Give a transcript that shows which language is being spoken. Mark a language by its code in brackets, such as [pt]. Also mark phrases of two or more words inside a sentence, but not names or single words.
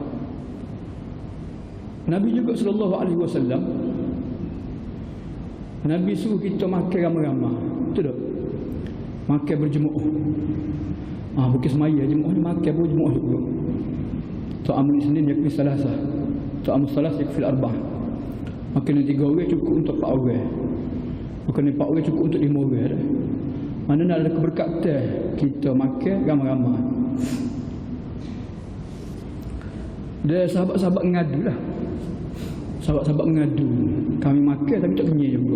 [ms] Nabi juga SAW, Nabi suruh kita makan ramai-ramai. Betul tak? Makan berjemaah. Bukan semaya jemaah ni, makan berjemaah juga. [ar] طعام الاثنين يكفي الثلاثة، طعام الثلاث يكفي الأربعة. [ms] Makan 3 orang cukup untuk 4 orang. Bukan 4 orang cukup untuk 5 orang dah. Mana nak ada keberkatan kita makan ramai-ramai. Dia sahabat-sahabat mengadu lah. Sahabat-sahabat mengadu, kami makan tapi tak kenyang juga.